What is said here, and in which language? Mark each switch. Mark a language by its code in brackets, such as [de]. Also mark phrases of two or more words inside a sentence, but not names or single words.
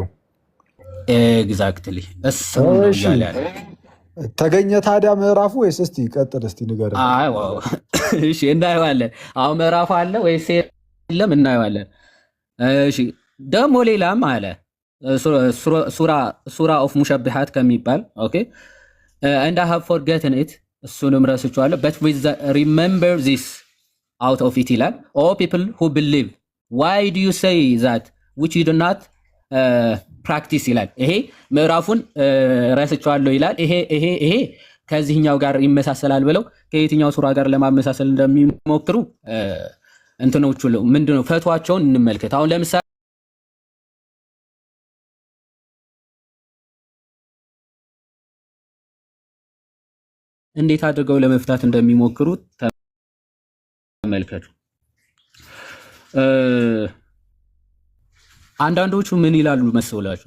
[am] ኤግዛክትሊ እሱ ነው ያለው። ተገኘ ታዲያ ምዕራፉ ወይስ? እስቲ ቀጥል እስቲ ንገረኝ። አይ ዋው እሺ እናየዋለን። አሁን ምዕራፉ አለ ወይስ የለም እናየዋለን። እሺ ደግሞ ሌላም አለ ሱራ ኦፍ ሙሸቢሐት ከሚባል ኦኬ [en] and I have forgotten it [am] እሱንም ረስቼዋለሁ [en] but with remember this out of it [am] ይላል. [en] all people who believe why do you say that which you do not practice [am] ይላል። ይሄ ምዕራፉን ረስቼዋለሁ ይላል። ይሄ ከዚህኛው ጋር ይመሳሰላል ብለው ከየትኛው ሱራ ጋር ለማመሳሰል እንደሚሞክሩ እንትኖቹ ምንድነው ፈቷቸውን እንመልከት። አሁን ለምሳሌ እንዴት አድርገው ለመፍታት እንደሚሞክሩ ተመልከቱ። አንዳንዶቹ ምን ይላሉ መሰላችሁ?